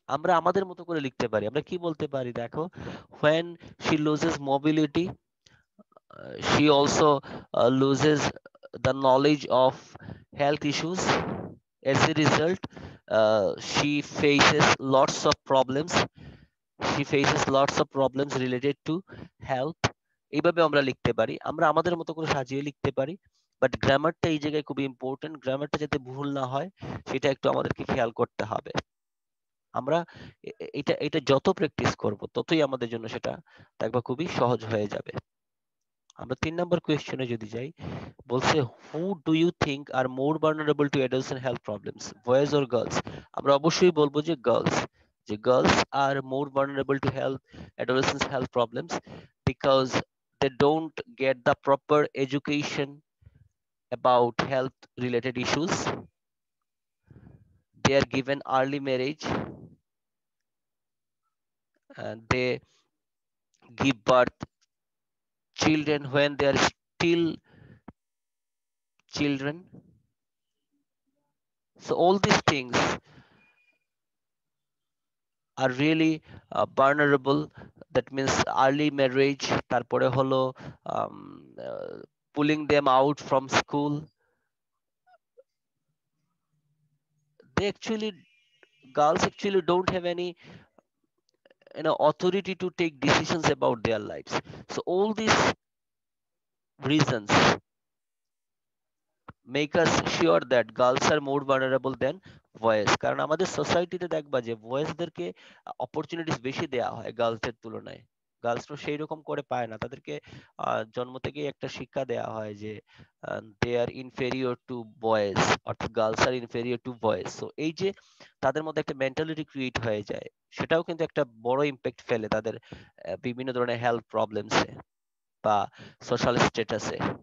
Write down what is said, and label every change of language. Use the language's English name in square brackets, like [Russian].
[Bangla] আমরা আমাদের মতো করে লিখতে পারি, আমরা কি বলতে পারি দেখো, [English] when she loses mobility, she also loses the knowledge of health issues. As a result, she faces lots of problems. She faces lots of problems related to health. [Bangla] এইভাবে আমরা লিখতে পারি, আমরা আমাদের মতো করে সাজিয়ে লিখতে পারি, বাট গ্রামারটা এই জায়গায় খুবই ইম্পর্টেন্ট। গ্রামারটা যাতে ভুল না হয় সেটা একটু আমাদেরকে খেয়াল করতে হবে। আমরা এটা এটা যত প্র্যাকটিস করব ততই আমাদের জন্য সেটা দেখবা খুবই সহজ হয়ে যাবে। আমরা 3 নম্বর কোয়েশ্চনে যদি যাই, বলছে [English] Who do you think are more vulnerable to adults health problems, boys or girls? [Bangla] আমরা অবশ্যই বলবো যে [English] Girls, যে girls are more vulnerable to health adolescence health problems because they don't get the proper education about health related issues. They are given early marriage and they give birth children when they are still children. So all these things are really vulnerable. That means early marriage, [Bangla] তারপরে হলো [English] um, uh, pulling them out from school. They actually, girls actually don't have any authority to take decisions about their lives. So all these reasons make us sure that girls are more vulnerable than boys, [Bangla] কারণ আমাদের সোসাইটিতে দেখবা যে বয়েজদেরকে opportunities বেশি দেওয়া হয় গার্লসদের তুলনায়। গার্লসরা সেই রকম করে পায় না, তাদেরকে জন্ম থেকেই একটা শিক্ষা দেওয়া হয় যে [English] they are inferior to boys, [Bangla] অর্থাৎ [English] Girls are inferior to boys. [Bangla] সো এই যে তাদের মধ্যে একটা মেন্টালিটি ক্রিয়েট হয়ে যায়, সেটাও কিন্তু একটা বড় ইম্প্যাক্ট ফেলে তাদের বিভিন্ন ধরনের হেলথ প্রবলেমসে বা সোশ্যাল স্ট্যাটাসে।